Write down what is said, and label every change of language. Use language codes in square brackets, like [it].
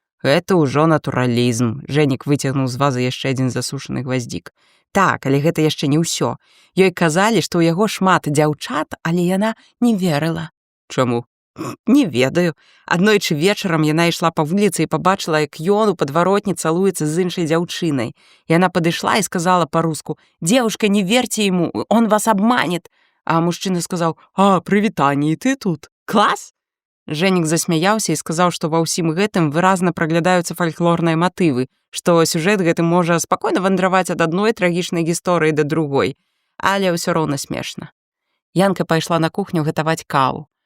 [be] Гэта ўжо натуралізм. Жэнік выцягнуў з вазы яшчэ адзін засушаны гваздзік. Так, але гэта яшчэ не ўсё. Ёй казалі, што ў яго шмат дзяўчат, але яна не верыла. Чаму? Не ведаю. Аднойчы вечарам яна ішла па вуліцы і пабачыла, як ён у падваротні цалуецца з іншай дзяўчынай. Яна падышла і сказала па-руску: [ru] «Девушка, не верьте ему, он вас обманет». [be] А мужчына сказаў: «А, прывітанне, і ты тут? Клас!» Жэнік засмяяўся і сказаў, што ва ўсім гэтым выразна праглядаюцца фальклорныя матывы, што сюжэт гэты можа спакойна вандраваць ад адной трагічнай гісторыі да другой. Але ўсё роўна смешна. Янка пайшла на кухню гатаваць каву.